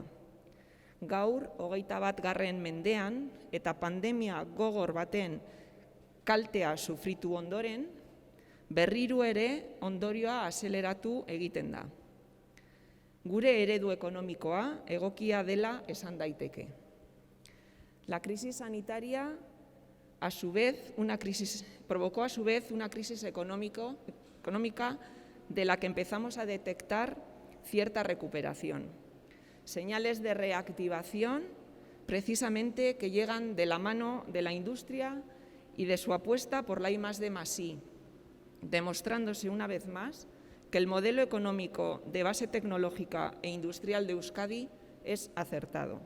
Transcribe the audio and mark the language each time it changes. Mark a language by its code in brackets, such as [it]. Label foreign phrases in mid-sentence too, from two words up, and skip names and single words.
[eu] Gaur, 21. mendean eta pandemia gogor baten kaltea sufritu ondoren, berriro ere ondorioa azeleratu egiten da. Gure eredu ekonomikoa egokia dela esan daiteke. [es] La crisis sanitaria provocó a su vez una crisis económica de la que empezamos a detectar cierta recuperación. Señales de reactivación precisamente que llegan de la mano de la industria y de su apuesta por la I+D+I, demostrándose una vez más que el modelo económico de base tecnológica e industrial de Euskadi es acertado.